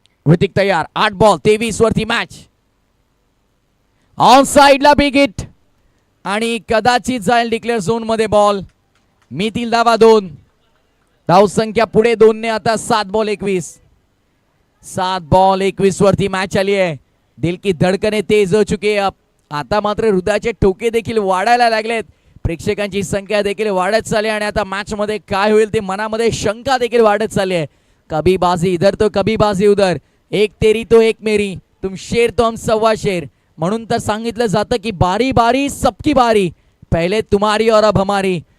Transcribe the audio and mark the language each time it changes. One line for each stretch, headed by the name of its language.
Marathi: ऋतिक तयार. 8 बॉल 23 वरती match. On साइडला बिग हिट आणि कदाचित जाईल डिक्लेअर झोन मध्ये बॉल. मितील धावा 2. धाव संख्या पुढे 2 ने आता 7 बॉल 21. 7 बॉल 21 वरती मॅच आली आहे.
Hindi: दिल की धडकने तेज हो चुकी है.
Marathi: आता मात्र हृदयाचे ठोके देखील वाढायला लागलेत. प्रेक्षकांची संख्या देखील वाढत चालली आणि आता मॅच मध्ये काय होईल ते मनामध्ये शंका देखील वाढत चालली आहे.
Hindi: कभी बाजी इधर तो कभी बाजी उधर, एक तेरी तो एक मेरी, तुम शेर तो हम सव्वा शेर.
Marathi: म्हणून तर सांगितलं जातं की
Hindi: बारी बारी सबकी बारी, पहिले तुम्हारी और अब हमारी.